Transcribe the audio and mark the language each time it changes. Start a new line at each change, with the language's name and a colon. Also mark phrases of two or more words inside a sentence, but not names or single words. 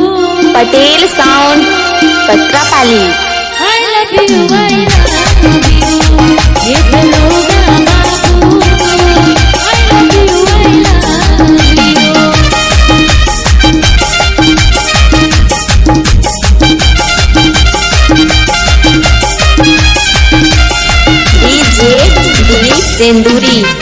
English: पटेल साउंड पत्रापाली। I love you, I love you.
Bhojpuri: ये दरोगा बाबू
English: I love you, I love you. डीजे दिलीप सेंदूरी।